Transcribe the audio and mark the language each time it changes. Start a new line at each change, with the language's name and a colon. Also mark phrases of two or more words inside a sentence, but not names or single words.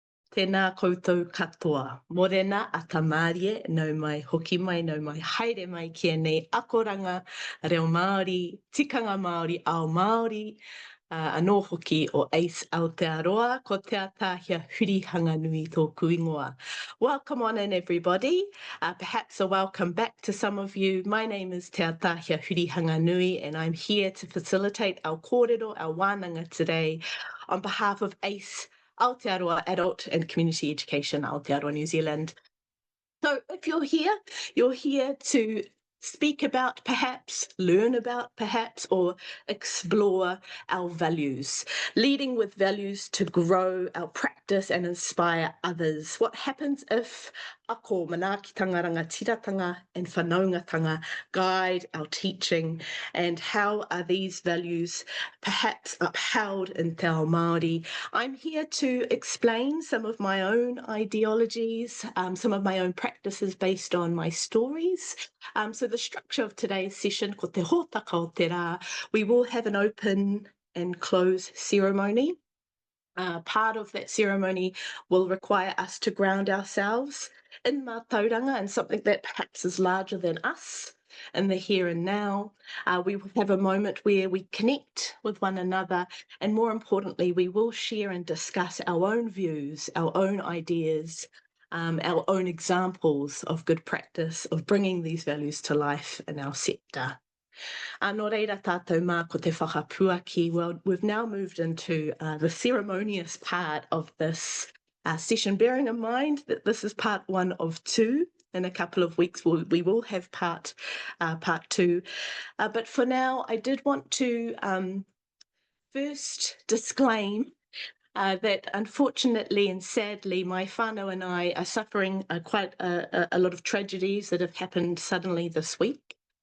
Māori: Tēnā koutou katoa. Morena a tamarie, nau mai hoki mai, nau mai haere mai kia nei akoranga, reo Māori, tikanga Māori, ao Māori, anō hoki o Ace Aotearoa, ko te atahia huri hanganui tōku ingoa.
English: Welcome on in, everybody. Perhaps a welcome back to some of you. My name is Te Atahia Huri Hanganui, and I'm here to facilitate our kōrero, our wānanga today, on behalf of Ace Aotearoa Adult and Community Education, Aotearoa New Zealand. So if you're here to speak about perhaps, learn about perhaps, or explore our values, leading with values to grow our practice and inspire others. What happens if ako, manaakitanga, rangatiratanga, and whanaungatanga guide our teaching, and how are these values perhaps upheld in
Māori: Te Ao Māori?
English: I'm here to explain some of my own ideologies, some of my own practices based on my stories. So the structure of today's session,
Māori: ko te hōtaka o te rā,
English: we will have an open and close ceremony. Part of that ceremony will require us to ground ourselves in mātauranga and something that perhaps is larger than us in the here and now. We will have a moment where we connect with one another, and more importantly, we will share and discuss our own views, our own ideas, our own examples of good practice of bringing these values to life in our sector.
Māori: Nō reira tātou mā ko te whakapuaki.
English: Well, we've now moved into the ceremonious part of this session, bearing in mind that this is part 1 of 2. In a couple of weeks, we will have part 2. But for now, I did want to first disclaim that unfortunately and sadly, my whānau and I are suffering quite a lot of tragedies that have happened suddenly this week.